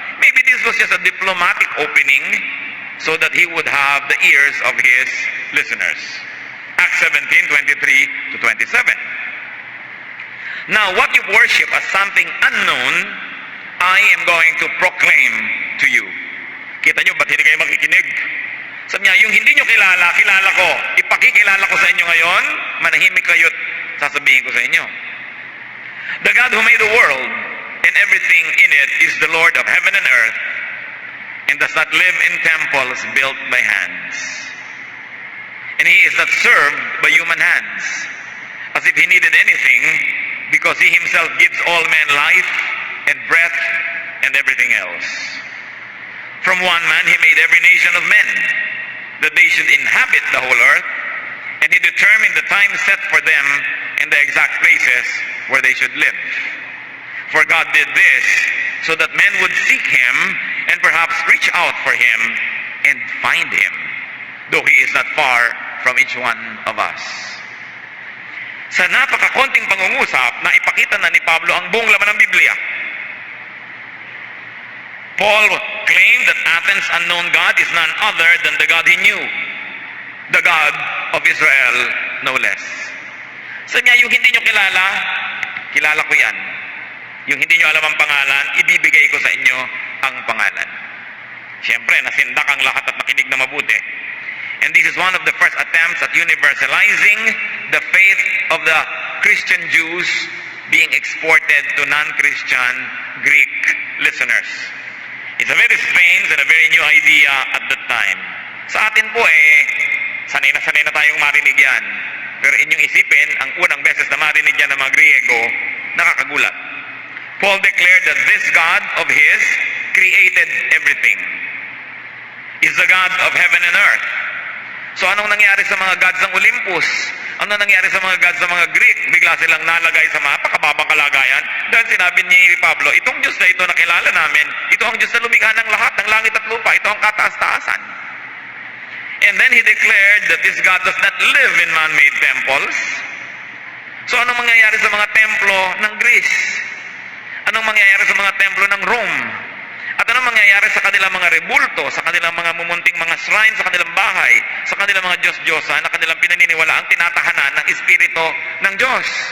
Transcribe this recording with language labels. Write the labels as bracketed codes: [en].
[en] Maybe this was just a diplomatic opening so that he would have the ears of his listeners. Acts 17:23-27. Now, what you worship as something unknown, I am going to proclaim to you. [tl] Kita nyo, ba't hindi kayo makikinig? Sabi niya, yung hindi nyo kilala, kilala ko. Ipakikilala ko sa inyo ngayon, manahimik kayo't sasabihin ko sa inyo. [en] The God who made the world and everything in it is the Lord of heaven and earth, and does not live in temples built by hands. And he is not served by human hands, as if he needed anything, because he himself gives all men life and breath and everything else. From one man he made every nation of men, that they should inhabit the whole earth, and he determined the time set for them in the exact places where they should live. For God did this so that men would seek him and perhaps reach out for him and find him, though he is not far from each one of us. [tl] Sa napakakonting pangungusap na ipakita na ni Pablo ang buong laman ng Biblia. [en] Paul claimed that Athens' unknown God is none other than the God he knew, the God of Israel, no less. [tl] Sabi niya, yung hindi nyo kilala, kilala ko yan. Yung hindi nyo alam ang pangalan, ibibigay ko sa inyo ang pangalan. Siyempre, nasindak ang lahat at nakinig na mabuti. [en] And this is one of the first attempts at universalizing the faith of the Christian Jews being exported to non-Christian Greek listeners. It's a very strange and a very new idea at that time. [tl] Sa atin po sanay na tayong marinig yan. Pero inyong isipin, ang unang beses na marinig yan ng mga Griego, nakakagulat. [en] Paul declared that this God of his created everything. Is the God of heaven and earth. [tl] So anong nangyari sa mga gods ng Olympus? Ano nangyari sa mga gods ng mga Greek? Bigla silang nalagay sa mapakababang kalagayan dahil sinabi ni Pablo, itong Diyos na ito na kilala namin, ito ang Diyos na lumikha ng lahat ng langit at lupa, ito ang kataas-taasan. [en] And then he declared that this God does not live in man-made temples. [tl] So anong mangyayari sa mga templo ng Greece? Anong mangyayari sa mga templo ng Rome? At anong mangyayari sa kanilang mga rebulto, sa kanilang mga mumunting mga shrine, sa kanilang bahay, sa kanilang mga Diyos-Diyosa na kanilang pinaniniwala ang tinatahanan ng Espiritu ng Diyos?